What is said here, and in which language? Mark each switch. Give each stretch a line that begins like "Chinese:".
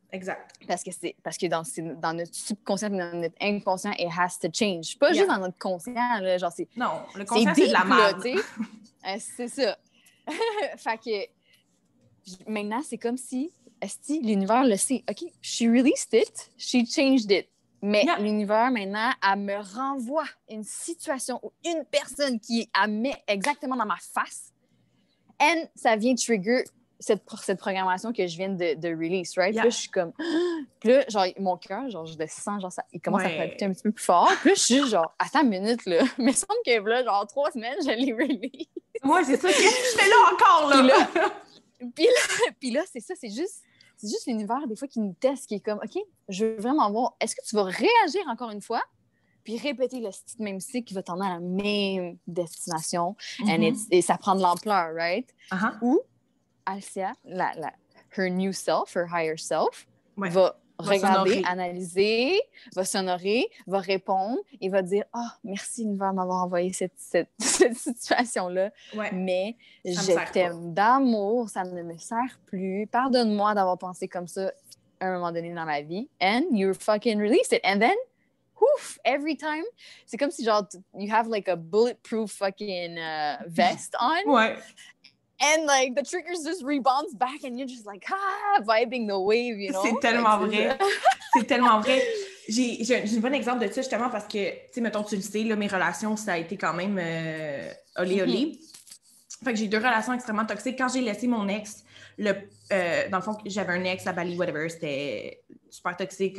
French: Exact. Parce que dans notre subconscient, dans notre inconscient, it has to change. Pas juste dans notre conscient, là, genre c'est... Non, le conscient, c'est de la merde. C'est ça. Fait que maintenant, c'est comme si l'univers le sait.
English: OK, she released it, she changed it.
French: Mais l'univers, maintenant, elle me renvoie une situation ou une personne qui elle met exactement dans ma face. Et ça vient trigger cette programmation que je viens de release, right? Puis là, je suis comme... Puis là, genre, mon cœur, genre, je le sens, genre, il commence à palpiter un petit peu plus fort. Puis là, je suis genre, attends une minute, là. Mais il me semble que là, genre, 3 semaines, je l'ai release. Ouais, c'est ça. Qu'est-ce que je fais là encore, là? Puis là, c'est ça, c'est juste l'univers, des fois, qui nous teste, qui est comme, OK, je veux vraiment voir, est-ce que tu vas réagir encore une fois, puis répéter le même cycle qui va t'emmener à la même destination, et ça prend de l'ampleur, right? Ou Alcia, her new self, her higher self, va regarder, analyser, va s'honorer, va répondre et va dire « Ah, oh, merci l'univers de m'avoir envoyé cette situation-là, mais je t'aime d'amour, ça ne me sert plus. Pardonne-moi d'avoir pensé comme ça à un moment donné dans ma vie.
English: And you fucking release it. And then, woof, every time, c'est comme si genre, you have like a bulletproof fucking vest on.
French: Ouais.
English: And like the triggers just rebounds back and you're just like vibing the wave, you know.
French: C'est tellement vrai. C'est tellement vrai. J'ai un bon exemple de ça justement parce que, tu sais, mettons, tu le sais, là, mes relations, ça a été quand même olé. Fait que j'ai 2 relations extrêmement toxiques. Quand j'ai laissé mon ex, dans le fond, j'avais un ex à Bali, whatever, c'était super toxique.